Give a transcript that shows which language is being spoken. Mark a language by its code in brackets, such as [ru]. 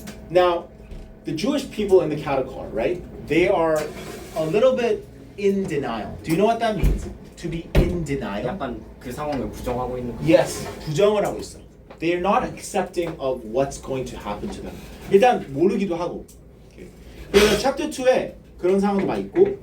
[en] Now, the Jewish people in the cattle car, right? They are a little bit in denial. Do you know what that means? To be in denial. [ko] 약간 그 상황을 부정하고 있는 거. Yes, 부정을 하고 있어. [en] They are not accepting of what's going to happen to them. [ko] 일단 모르기도 하고. Okay. 그래서 chapter 2에 그런 상황도 많이 있고.